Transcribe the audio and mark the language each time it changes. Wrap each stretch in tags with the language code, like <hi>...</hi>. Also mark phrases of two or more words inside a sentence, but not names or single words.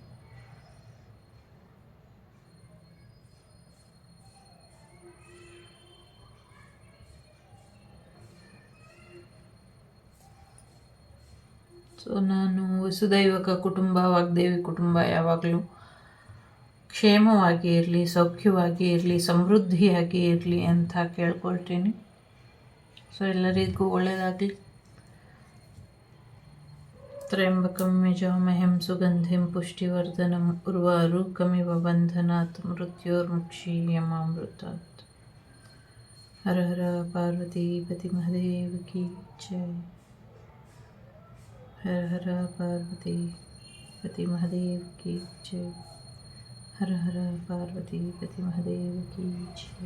<kn>ಸೊ ನಾನು ವಸುದೈವಕ ಕುಟುಂಬ, ವಾಗ್ದೇವಿ ಕುಟುಂಬ ಯಾವಾಗಲೂ ಕ್ಷೇಮವಾಗಿ ಇರಲಿ, ಸೌಖ್ಯವಾಗಿ ಇರಲಿ, ಸಮೃದ್ಧಿಯಾಗಿ ಇರಲಿ ಅಂತ ಕೇಳ್ಕೊಳ್ತೀನಿ. ಸೊ ಎಲ್ಲರಿಗೂ ಒಳ್ಳೆಯದಾಗಲಿ.</kn> <sa>त्र्यम्बकं यजामहे सुगन्धिं पुष्टिवर्धनम् उर्वारुकमिव बन्धनात् मृत्योर्मुक्षीयमामृतात्।</sa> <hi>हर हर पार्वतीपति महादेव की जय। हर हर पार्वतीपति महादेव की जय। हर हर पार्वतीपति महादेव की जय.</hi>